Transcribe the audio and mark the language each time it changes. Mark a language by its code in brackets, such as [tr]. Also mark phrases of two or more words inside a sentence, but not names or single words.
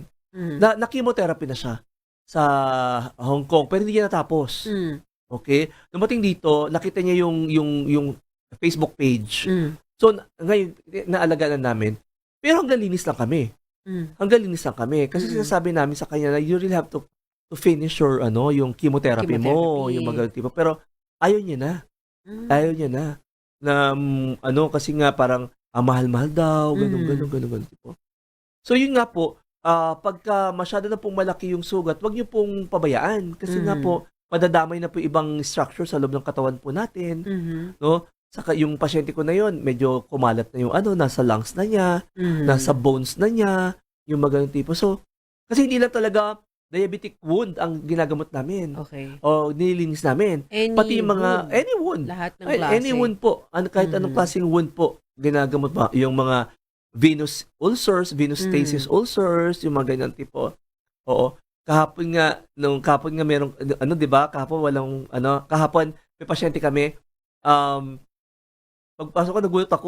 [tl] Na chemotherapy na siya sa Hong Kong pero hindi niya natapos. Okay? Dumating dito, nakita niya yung Facebook page. So, ngayon, naalagaan na namin. Pero hanggang linis lang kami. Hanggang linis lang kami. Kasi sinasabi namin sa kanya na [en] you really have to finish your, [tl] yung chemotherapy mo, yung mga tipo. Pero, ayaw niya na. Ayaw niya na. Na, kasi nga parang, mahal-mahal daw, ganun tipo. So, yun nga po, pagka masyado na pong malaki yung sugat, wag niyo pong pabayaan. Kasi nga po, madadamay na po ibang structure sa loob ng katawan po natin. No? Saka yung pasyente ko na yon medyo kumalat na yung nasa lungs na niya, nasa bones na niya, yung mga ganun tipo. So, kasi hindi lang talaga [en] diabetic wound [tl] ang ginagamot namin. Okay. O nililinis namin. Pati yung mga, [en] any wound. [tl] Lahat ng klase. [en] Any wound po. [tl] Kahit anong klaseng wound po, ginagamot ba? Yung mga [en] venous ulcers, venous stasis ulcers, [tl] yung mga ganyan tipo. Oo. Kahapon nga merong, di ba? Kahapon, may pasyente kami, pagpasok ko, nagulat ako.